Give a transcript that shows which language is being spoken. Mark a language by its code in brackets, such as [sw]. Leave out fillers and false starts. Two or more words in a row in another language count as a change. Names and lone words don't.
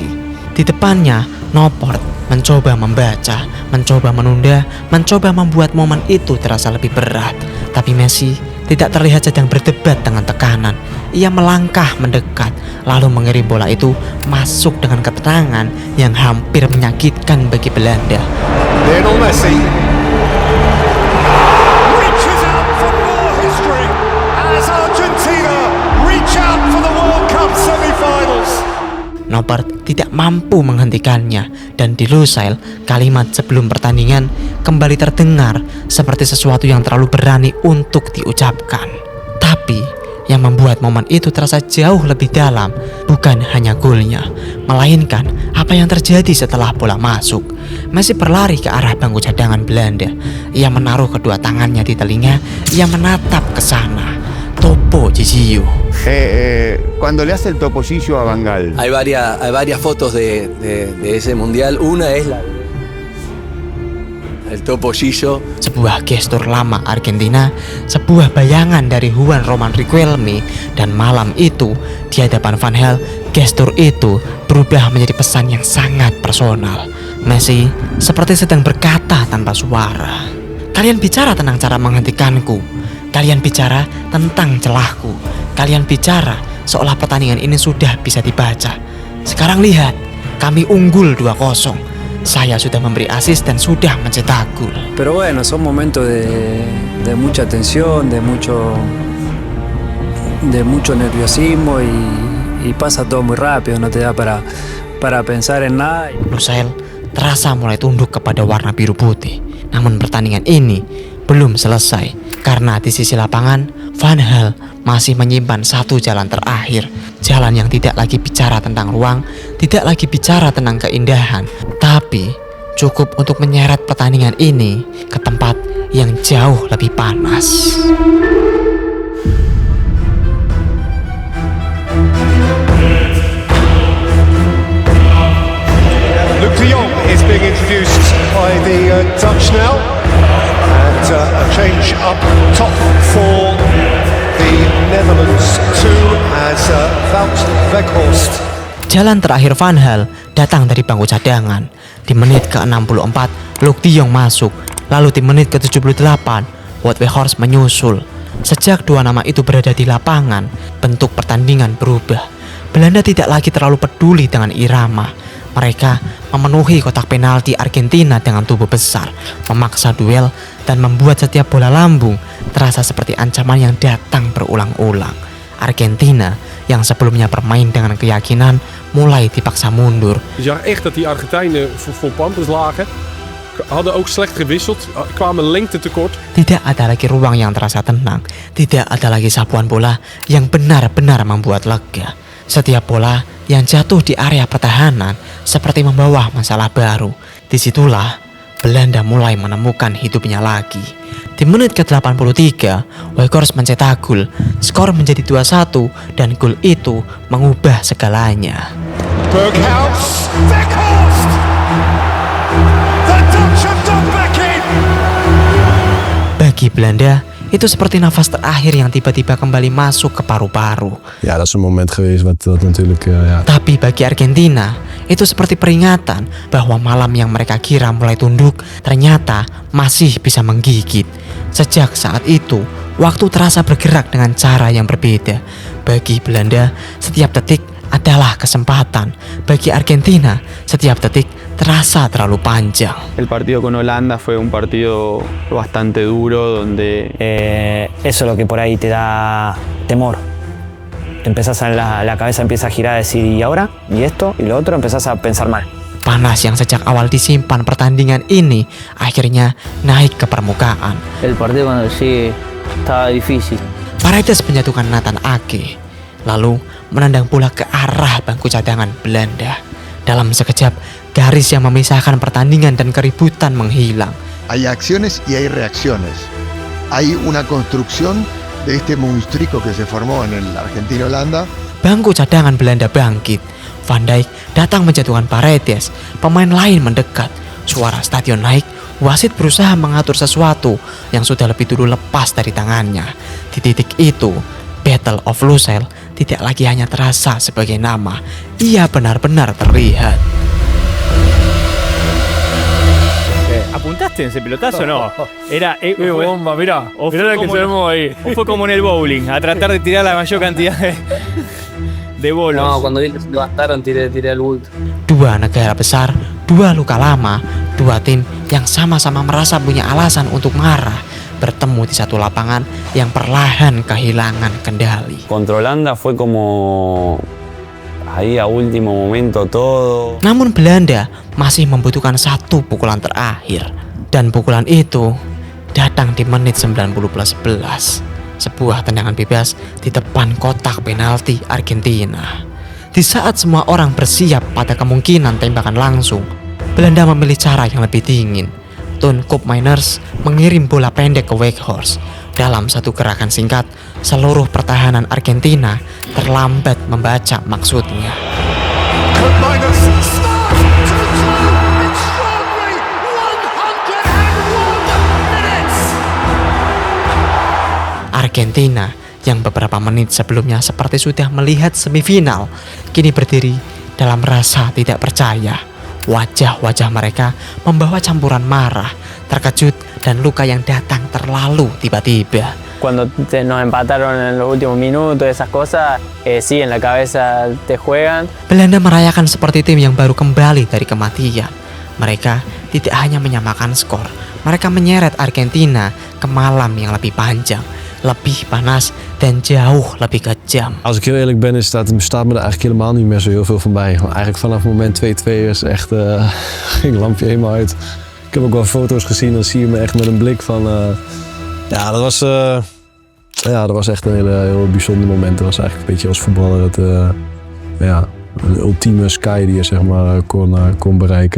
[id] Di depannya, Noppert mencoba membaca, mencoba menunda, mencoba membuat momen itu terasa lebih berat. Tapi Messi tidak terlihat sedang berdebat dengan tekanan. Ia melangkah mendekat, lalu mengirim bola itu masuk dengan ketenangan yang hampir menyakitkan bagi Belanda. [en] Lionel Messi reaches out for more history as Argentina reach out for the World Cup semi-finals. [id] Noppert tidak mampu menghentikannya, dan di Lusail kalimat sebelum pertandingan kembali terdengar seperti sesuatu yang terlalu berani untuk diucapkan. Tapi yang membuat momen itu terasa jauh lebih dalam bukan hanya golnya, melainkan apa yang terjadi setelah bola masuk. Messi berlari ke arah bangku cadangan Belanda. Ia menaruh kedua tangannya di telinga, ia menatap ke sana. Topo Gigio. [es] Cuando le hace el topollillo a Van Gaal. Hay varias fotos de ese mundial. Una es la el topollillo. [id] Sebuah gestur lama Argentina, sebuah bayangan dari Juan Román Riquelme, dan malam itu di hadapan Van Gaal, gestur itu berubah menjadi pesan yang sangat personal. Messi seperti sedang berkata tanpa suara, "Kalian bicara tentang cara menghentikanku. Kalian bicara tentang celahku. Kalian bicara seolah pertandingan ini sudah bisa dibaca. Sekarang lihat, kami unggul 2-0. Saya sudah memberi asis dan sudah mencetak gol." [es] Pero bueno, son momentos de mucha tensión, de mucho nerviosismo y pasa todo muy rápido, no te da para pensar en nada. [id] Lusail terasa mulai tunduk kepada warna biru putih. Namun pertandingan ini belum selesai, karena di sisi lapangan Van Gaal masih menyimpan satu jalan terakhir. Jalan yang tidak lagi bicara tentang ruang, tidak lagi bicara tentang keindahan, tapi cukup untuk menyeret pertandingan ini ke tempat yang jauh lebih panas. [en] Luc de Jong is being introduced by the Dutch now. And a change up top for the Netherlands too as Wout Weghorst. [id] Jalan terakhir Van Gaal datang dari bangku cadangan. Di menit ke-64, Luc de Jong masuk. Lalu di menit ke-78, Wout Weghorst menyusul. Sejak dua nama itu berada di lapangan, bentuk pertandingan berubah. Belanda tidak lagi terlalu peduli dengan irama. Mereka memenuhi kotak penalti Argentina dengan tubuh besar, memaksa duel, dan membuat setiap bola lambung terasa seperti ancaman yang datang berulang-ulang. Argentina yang sebelumnya bermain dengan keyakinan mulai dipaksa mundur. [nl] Je zag echt dat die Argentijnen voor pampers lagen. Hadden ook slecht gewisseld, kwamen lengte tekort. [id] Tidak ada lagi ruang yang terasa tenang, tidak ada lagi sapuan bola yang benar-benar membuat lega. Setiap bola yang jatuh di area pertahanan seperti membawa masalah baru. Disitulah Belanda mulai menemukan hidupnya lagi. Di menit ke-83, Weghorst mencetak gol. Skor menjadi 2-1 dan gol itu mengubah segalanya. [en] Berghaus, Weghorst! The Dutch have done back in! [id] Bagi Bagi Belanda, itu seperti nafas terakhir yang tiba-tiba kembali masuk ke paru-paru. [nl] Ja, dat is een moment geweest wat natuurlijk... ja. [id] Tapi bagi Argentina, itu seperti peringatan bahwa malam yang mereka kira mulai tunduk ternyata masih bisa menggigit. Sejak saat itu, waktu terasa bergerak dengan cara yang berbeda. Bagi Belanda, setiap detik adalah kesempatan. Bagi Argentina, setiap detik terasa terlalu panjang. [es] El partido con Holanda fue un partido bastante duro donde... eso es lo que por ahí te da temor. Te empezás la cabeza empieza a girar a decir ¿y ahora? ¿Y esto? ¿Y lo otro? Empezás a pensar mal. [id] Panas yang sejak awal disimpan pertandingan ini akhirnya naik ke permukaan. [es] El partido cuando llegue estaba difícil. [id] Paredes menjatuhkan Nathan Ake, lalu menendang bola ke arah bangku cadangan Belanda. Dalam sekejap, garis yang memisahkan pertandingan dan keributan menghilang. [es] Hay acciones y hay reacciones. Hay una construcción de este monstruico que se formó en el Argentina-Holanda. [id] Bangku cadangan Belanda bangkit. Van Dijk datang menjatuhkan Paredes. Pemain lain mendekat. Suara stadion naik. Wasit berusaha mengatur sesuatu yang sudah lebih dulu lepas dari tangannya. Di titik itu, Battle of Lusail tidak lagi hanya terasa sebagai nama. Ia benar-benar terlihat. [es] ¿Apuntaste en ese pelotazo o no? Era bomba, mirá. Mirá la que se armó ahí. O fue como en el bowling, a tratar de tirar la mayor cantidad de bolos. No, cuando vi que se levantaron tiré el bulto. [id] Dua negara besar, dua luka lama, dua tim yang sama-sama merasa punya alasan untuk marah bertemu di satu lapangan yang perlahan kehilangan kendali. [es] Contra Holanda fue como ahí a último momento todo. [id] Namun Belanda masih membutuhkan satu pukulan terakhir. Dan pukulan itu datang di menit 90+11. Sebuah tendangan bebas di depan kotak penalti Argentina. Di saat semua orang bersiap pada kemungkinan tembakan langsung, Belanda memilih cara yang lebih dingin. Ton Koopmeiners mengirim bola pendek ke Weghorst. Dalam satu gerakan singkat, seluruh pertahanan Argentina terlambat membaca maksudnya. [en] Koopmeiners start to extraordinary 101 minutes. [id] Argentina yang beberapa menit sebelumnya seperti sudah melihat semifinal, kini berdiri dalam rasa tidak percaya. Wajah-wajah mereka membawa campuran marah, terkejut, dan luka yang datang terlalu tiba-tiba. [es] Cuando nos empataron en los últimos minutos, esas cosas, sí, en la cabeza te juegan. [id] Belanda merayakan seperti tim yang baru kembali dari kematian. Mereka tidak hanya menyamakan skor, mereka menyeret Argentina ke malam yang lebih panjang, lebih panas, dan jauh lebih kejam. [nl] Als ik heel eerlijk ben, staat me er eigenlijk helemaal niet meer zo heel veel van bij. Eigenlijk vanaf moment 2-2 is echt, ging het lampje helemaal uit. Ik heb ook wel foto's gezien, dan zie je me echt met een blik van... ja, dat was echt een heel bijzonder moment. Dat was eigenlijk een beetje als voetballer een ultieme sky die je zeg maar kon bereiken.